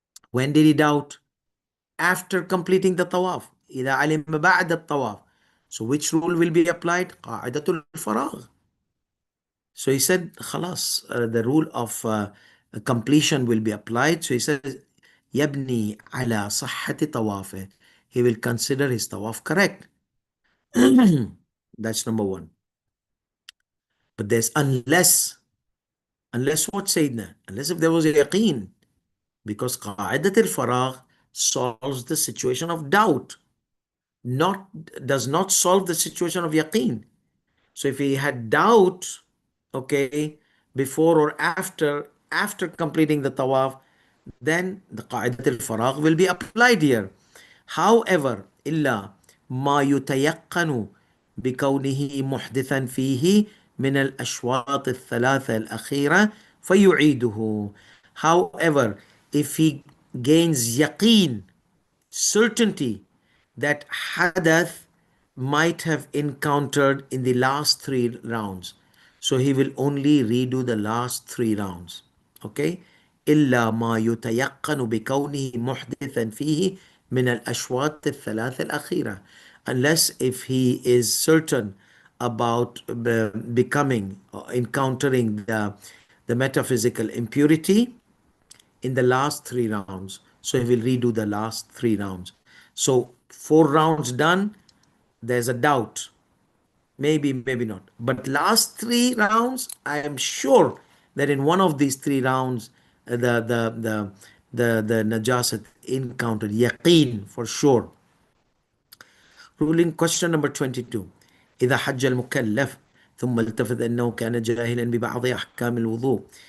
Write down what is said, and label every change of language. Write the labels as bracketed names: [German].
[English] When did he doubt? After completing the tawaf. [Arabic] إذا علم بعد الطواف. [English] So which rule will be applied? [Arabic] قاعدة الفراغ. [English] So he said, [Arabic] خلاص, [English] the rule of completion will be applied. So he says, [Arabic] يبني على صحة طوافه. [English] He will consider his tawaf correct. That's number 1. But there's unless what, Sayyidina? Unless if there was a yaqeen. Because [Arabic] قاعدة الفراغ [English] solves the situation of doubt, does not solve the situation of yaqeen. So if he had doubt, okay, before or after completing the tawaf, then the [Arabic] قاعدة الفراغ [English] will be applied here. However, [Arabic] إلا ما يتيقن بكونه محدثا فيه من الأشواط الثلاثة الأخيرة فيعيده. [English] However, if he gains yaqeen, certainty, that hadath might have encountered in the last three rounds, so he will only redo the last three rounds. Okay? [Arabic] إلا ما يتيقن بكونه محدثا فيه من الأشواط الثلاث الأخيرة. [English] Unless if he is certain about becoming or encountering the metaphysical impurity in the last three rounds. So he will redo the last three rounds. So four rounds done, there's a doubt. Maybe, maybe not. But last three rounds, I am sure that in one of these three rounds, the najasat encountered yaqeen for sure. Ruling question number 22. [Arabic] إذا حج المكلف ثم التفت أنه كان جاهلا ببعض أحكام الوضوء.